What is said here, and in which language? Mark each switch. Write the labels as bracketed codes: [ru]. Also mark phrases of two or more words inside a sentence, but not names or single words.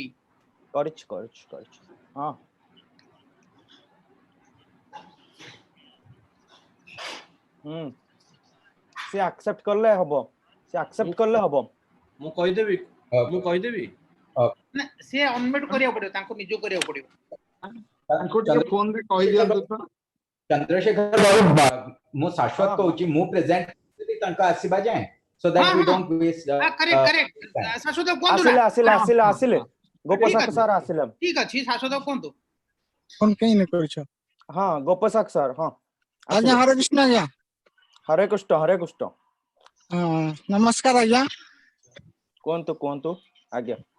[or] କରିଛି ହଁ ସେ ଆକ୍ସେପ୍ଟ କଲେ ହବ ମୁଁ କହିଦେବି ନା ସେ ଅନମ୍ୟୁଟ କରିବାକୁ ପଡିବ ତାଙ୍କୁ ନିଜକୁ କରିବାକୁ ପଡିବ ତାଙ୍କୁ ଟିକେ ଫୋନ ରେ କହି ଦିଅନ୍ତୁ ତ ଚନ୍ଦ୍ରଶେଖର ବାବୁ ମୁଁ ଶାଶ୍ୱତ କହୁଛି ମୁଁ ପ୍ରେଜେଣ୍ଟ ତାଙ୍କ ଆସିବା ଯାଏ [en] so that we don't waste [or] correct ଶାଶ୍ୱତ କୁହନ୍ତୁ ନା ଆସିଲେ ଗୋପଶାଖ ସାର୍ ଆସିଲେ ଠିକ ଅଛି ଶାଶ୍ୱତ କୁହନ୍ତୁ କଣ କେହି ନ କରିଛ ହଁ ଗୋପଶାଖ ସାର୍ ହଁ ଆଜ୍ଞା ହରେ କୃଷ୍ଣ ଆଜ୍ଞା ହରେ କୃଷ୍ଣ ନମସ୍କାର ଆଜ୍ଞା କୁହନ୍ତୁ ଆଜ୍ଞା